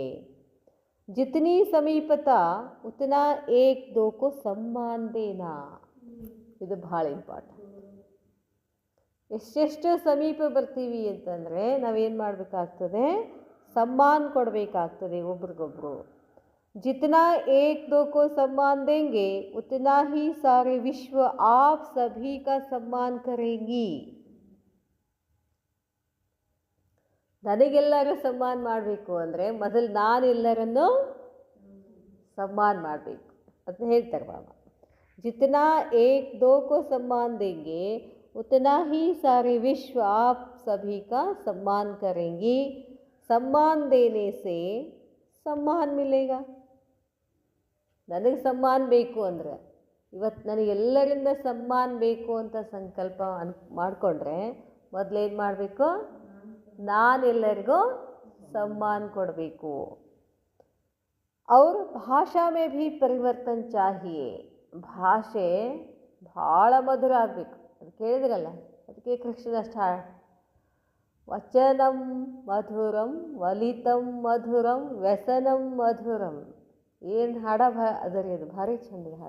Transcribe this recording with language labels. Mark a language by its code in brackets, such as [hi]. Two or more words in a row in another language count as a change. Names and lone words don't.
[hi] जितनी समीपता उतना एक दो को सम्मान देना. [kn] ಇದು ಭಾಳ ಇಂಪಾರ್ಟೆಂಟ್. ಎಷ್ಟೆಷ್ಟು ಸಮೀಪ ಬರ್ತೀವಿ ಅಂತಂದರೆ ನಾವೇನು ಮಾಡಬೇಕಾಗ್ತದೆ? ಸಮ್ಮಾನ ಕೊಡಬೇಕಾಗ್ತದೆ ಒಬ್ರಿಗೊಬ್ರು. [hi] जितना एक दो को सम्मान देंगे उतना ही सारे विश्व आप सभी का सम्मान करेंगी. [kn] ನನಗೆಲ್ಲರೂ ಸಮ್ಮಾನ ಮಾಡಬೇಕು ಅಂದರೆ ಮೊದಲು ನಾನು ಎಲ್ಲರನ್ನು ಸಮ್ಮಾನ ಮಾಡಬೇಕು. ಅದನ್ನ ಹೇಳ್ತಾರೆ ಬಾಬಾ. [hi] जितना एक दो को सम्मान देंगे उतना ही सारे विश्व आप सभी का सम्मान करेंगी. सम्मान देने से सम्मान मिलेगा. [kn] ನನಗೆ ಸಮ್ಮಾನ ಬೇಕು ಅಂದರೆ, ಇವತ್ತು ನನಗೆಲ್ಲರಿಂದ ಸಮ್ಮಾನ ಬೇಕು ಅಂತ ಸಂಕಲ್ಪ ಮಾಡಿಕೊಂಡ್ರೆ ಮೊದಲೇನು ಮಾಡಬೇಕು? ನಾನೆಲ್ಲರಿಗೂ सम्मान ಕೊಡಬೇಕು. [hi] और भाषा में भी परिवर्तन चाहिए. [kn] ಭಾಷೆ ಭಾಳ ಮಧುರ ಆಗಬೇಕು. ಅದು ಕೇಳಿದ್ರಲ್ಲ, ಅದಕ್ಕೆ [sa] ಕೃಷ್ಣ ವಚನಂ ಮಧುರಂ ವಲಿತಂ ಮಧುರಂ ವ್ಯಸನಂ ಮಧುರಂ. [kn] ಏನು ಹಾಡ ಅದರಿ, ಅದು ಭಾರಿ ಚಂದ ಹಾಡ.